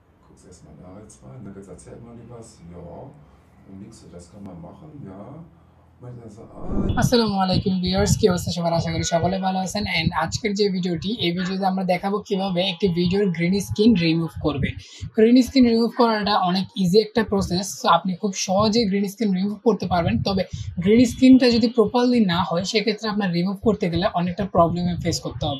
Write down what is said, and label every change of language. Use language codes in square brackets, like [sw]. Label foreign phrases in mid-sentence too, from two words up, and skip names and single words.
[de] guck's erstmal da jetzt rein. Da jetzt erzählt mal was. Ja, und links, das kann man machen, ja. [ar] السلام عليكم [bn] ভিউয়ার্স, কি অবস্থা সবার? আশা করি সকলে ভালো আছেন। এন্ড আজকের যে ভিডিওটি, এই ভিডিওতে আমরা দেখাবো কিভাবে একটি ভিডিওর [en] green screen remove [bn] করবেন। [en] green screen remove [bn] করাটা অনেক ইজি একটা প্রসেস। সো আপনি খুব সহজে [en] green screen remove [bn] করতে পারবেন। তবে [en] green screen [bn] যদি প্রপারলি না হয়, সেক্ষেত্রে আপনার রিমুভ করতে গেলে অনেকটা প্রবলেমে ফেস করতে হবে।